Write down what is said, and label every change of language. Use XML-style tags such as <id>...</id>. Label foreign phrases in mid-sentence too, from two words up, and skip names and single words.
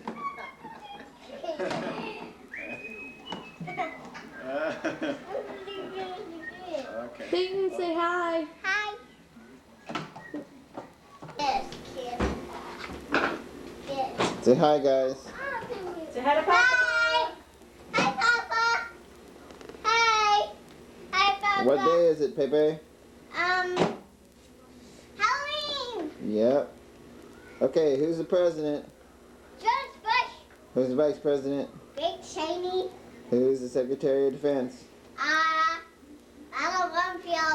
<en>Okay. Peyton, say hi. Hi. Yes, kid. Yes. Say hi, guys. Say hi to Papa. Hi. Hi, Papa. Hi. Hi, Papa. What day is it, Pepe? Halloween. Yep. Okay, who's the president? George Bush. Who's the vice president? Big shiny. Who's the secretary of defense? Alan Rumfield.</en>